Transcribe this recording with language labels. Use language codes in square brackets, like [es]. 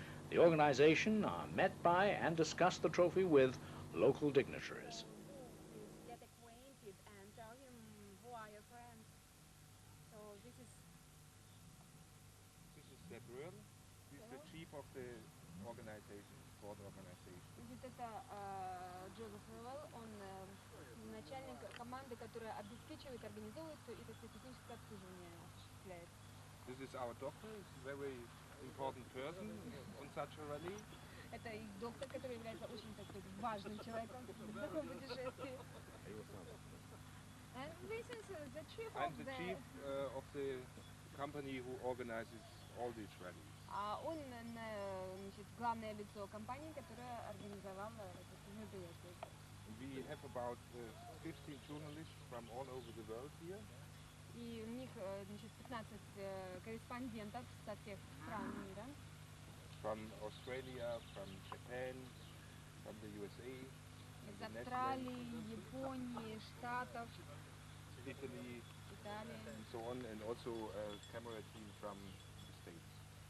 [en] The organization are met by and discuss the trophy with local dignitaries. Get acquainted and tell him who are your friends. So this is that Röhrl. He's the chief of the organization, sport organization. [ru] Значит, это Джозеф Ревелл, он начальник команды, которая обеспечивает, организовывает и техническое обслуживание осуществляет. [en] This is our doctor, he's a very important person on such a rally. [ru] Это их доктор, который является очень, так сказать, важным человеком в таком путешествии. [en] And this is the chief I'm of the chief of the company who organizes all these rallies. [ru] Он, значит, главное лицо компании, которая организовала это мероприятие. [en] We have about 15 journalists from all over the world here. [ru] И у них, значит, 15 корреспондентов со всех стран мира. [en] From Australia, from Japan, from the USA, [ru] Из Австралии, Японии, Штатов, [en] Italy, [ru] Италии. [en] and so on, and also a camera team from the States.